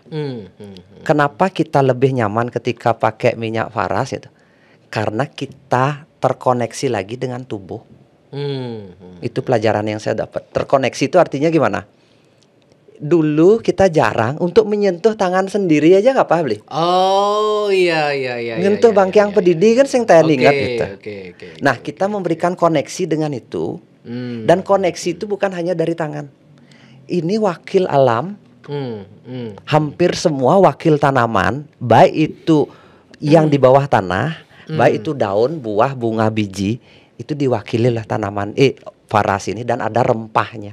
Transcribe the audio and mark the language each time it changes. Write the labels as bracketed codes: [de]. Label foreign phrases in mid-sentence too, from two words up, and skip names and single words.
[id] Kenapa kita lebih nyaman ketika pakai minyak faras itu? Karena kita terkoneksi lagi dengan tubuh. Itu pelajaran yang saya dapat. Terkoneksi itu artinya gimana? Dulu kita jarang untuk menyentuh tangan sendiri aja nggak apa beli. Oh iya. [ban] Nyentuh bangkiang pedidi kan sing teh ingat gitu. [id] Oke. Nah, kita memberikan koneksi dengan itu. Dan koneksi itu bukan hanya dari tangan. Ini wakil alam. Hampir semua wakil tanaman, baik itu yang di bawah tanah, baik itu daun, buah, bunga, biji, itu diwakili oleh tanaman faras ini dan ada rempahnya.